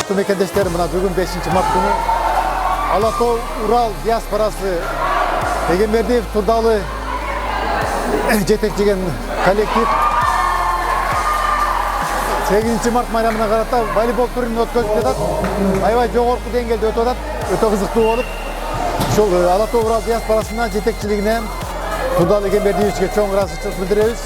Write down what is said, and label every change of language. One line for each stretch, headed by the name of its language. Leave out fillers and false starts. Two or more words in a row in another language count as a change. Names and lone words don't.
Kyrgyz: мекендештер, мына бүгін 5 март күні Алатау Урал диаспорасы Егембердиев Турдалы жетекчеген коллектив 8 март майрамына карата волейбол турнирин өткөзүп жатат. Аябай жогорку деңгээлде өтүп атат. Өтө кызыктуу болуп, ушул Алатау Урал диаспорасына жетекчилигине Турдалы Егембердиевичке чоң ыраазычылык билдиребиз.